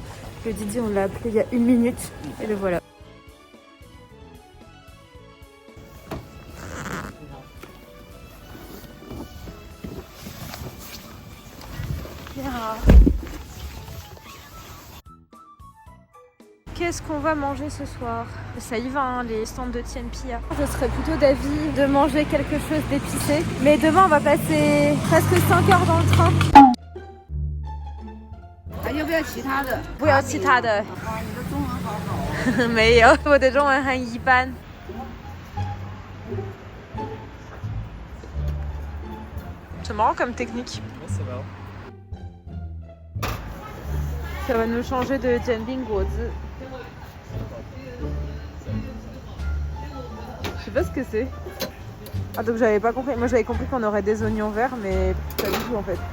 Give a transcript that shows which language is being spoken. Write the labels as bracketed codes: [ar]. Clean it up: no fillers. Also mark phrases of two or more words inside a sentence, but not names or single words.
[fr] Le Didier on l'a appelé il y a 1 minute et le voilà. Qu'est-ce qu'on va manger ce soir? Ça y va, hein, les stands de Tien Pia. Je serais plutôt d'avis de manger quelque chose d'épicé. Mais demain, on va passer presque 5 heures dans le train. [zh] 还要不要其他的？不要其他的。你的中文好好。没有，我的中文很一般。 [fr] C'est marrant comme technique. Ouais, c'est marrant. Ça va nous changer de Jianbing Guozi. Je sais pas ce que c'est. Ah donc j'avais pas compris. Moi j'avais compris qu'on aurait des oignons verts mais pas du tout en fait.